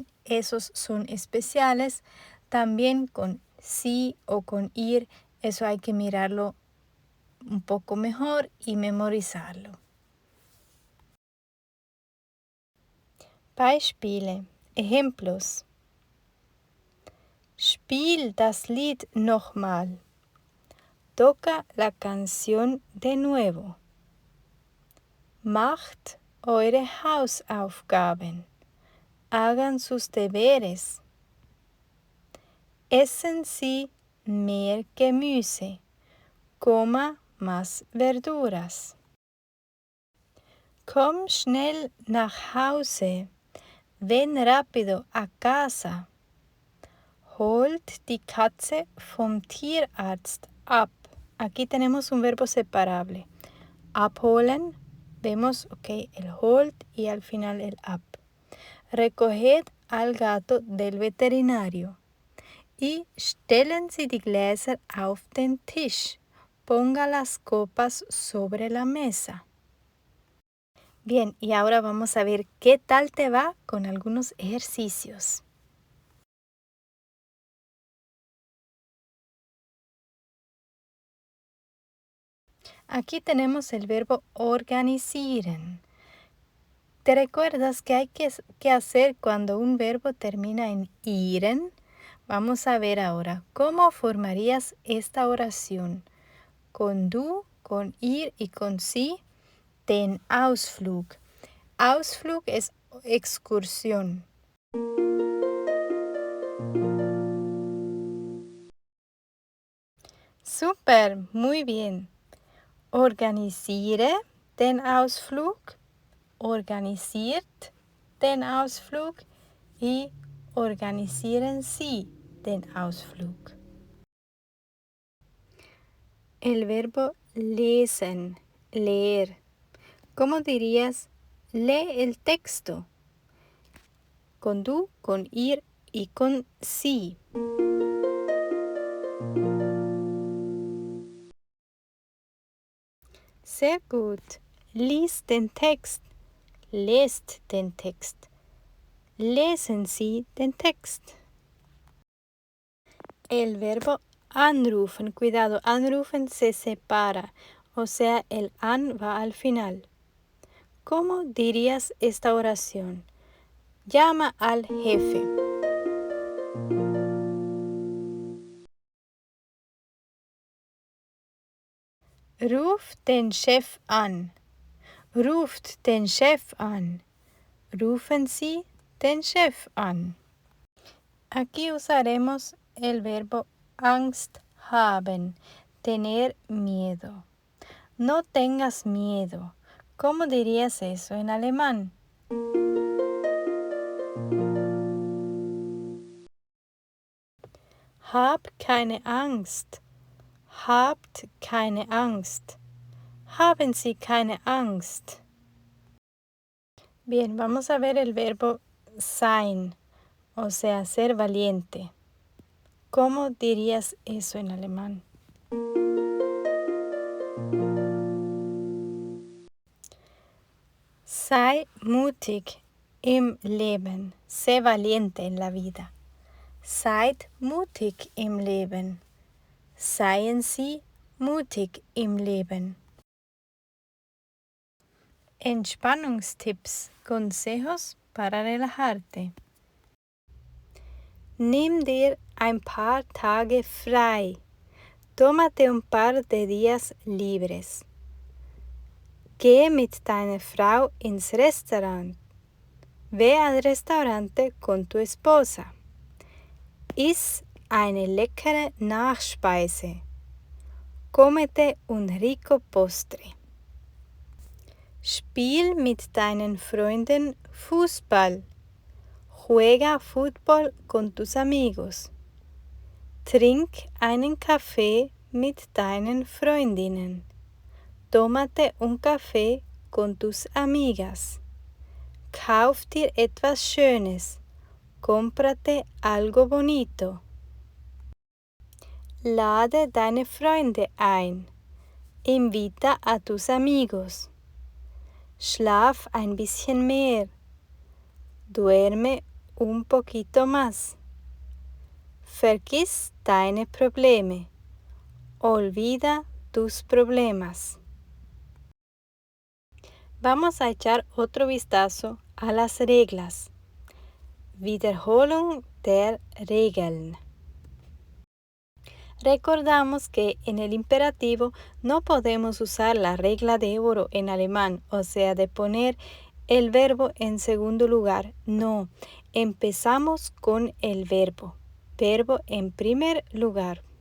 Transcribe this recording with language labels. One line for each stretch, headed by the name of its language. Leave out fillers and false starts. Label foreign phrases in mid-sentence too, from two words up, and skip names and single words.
Spanish: Esos son especiales, también con sí o con ir. Eso hay que mirarlo un poco mejor y memorizarlo. Beispiele, ejemplos.
German: Spiel das Lied nochmal.
Spanish: Toca la canción de nuevo.
German: Macht eure Hausaufgaben.
Spanish: Hagan sus deberes.
German: Essen Sie mehr Gemüse.
Spanish: Coma más verduras.
German: Komm schnell nach Hause.
Spanish: Ven rápido a casa.
German: Holt die Katze vom Tierarzt ab.
Spanish: Aquí tenemos un verbo separable. Abholen, vemos el hold y al final el ab. Recoged al gato del veterinario.
German: Y stellen Sie die Gläser auf den Tisch.
Spanish: Ponga las copas sobre la mesa. Bien, y ahora vamos a ver qué tal te va con algunos ejercicios. Aquí tenemos el verbo organisieren. ¿Te recuerdas qué hay que hacer cuando un verbo termina en iren? Vamos a ver ahora cómo formarías esta oración. Con du, con ir y con sí,
German: den Ausflug.
Spanish: Ausflug es excursión. Super, muy bien.
German: Organisiere den Ausflug, organisiert den Ausflug y organisieren Sie den Ausflug.
Spanish: El verbo lesen, leer. ¿Cómo dirías lee el texto? Con du, con ir y con sí.
German: Sehr gut. Lies den Text. Lest den Text. Lesen Sie den Text.
Spanish: El verbo anrufen. Cuidado, anrufen se separa. O sea, el an va al final. ¿Cómo dirías esta oración? Llama al jefe.
German: Ruft den Chef an. Ruft den Chef an. Rufen Sie den Chef an.
Spanish: Aquí usaremos el verbo
German: Angst haben,
Spanish: tener miedo. No tengas miedo. ¿Cómo dirías eso en alemán?
German: Hab keine Angst. Habt keine Angst. Haben Sie keine Angst.
Spanish: Bien, vamos a ver el verbo sein, o sea, ser valiente. ¿Cómo dirías eso en alemán?
German: Sei mutig im Leben.
Spanish: Sé valiente en la vida.
German: Seid mutig im Leben. Seien Sie mutig im Leben. Entspannungstipps,
Spanish: consejos para relajarte.
German: Nimm dir ein paar Tage frei.
Spanish: Tómate un par de días libres.
German: Geh mit deiner Frau ins Restaurant.
Spanish: Ve al restaurante con tu esposa.
German: Iss eine leckere Nachspeise.
Spanish: Cómete un rico postre.
German: Spiel mit deinen Freunden Fußball.
Spanish: Juega fútbol con tus amigos.
German: Trink einen Kaffee mit deinen Freundinnen.
Spanish: Tómate un café con tus amigas.
German: Kauf dir etwas Schönes.
Spanish: Cómprate algo bonito.
German: Lade deine Freunde ein.
Spanish: Invita a tus amigos.
German: Schlaf ein bisschen mehr.
Spanish: Duerme un poquito más.
German: Vergiss deine Probleme.
Spanish: Olvida tus problemas. Vamos a echar otro vistazo a las reglas.
German: Wiederholung der Regeln.
Spanish: Recordamos que en el imperativo no podemos usar la regla de oro en alemán, o sea, de poner el verbo en segundo lugar. No, empezamos con el verbo en primer lugar.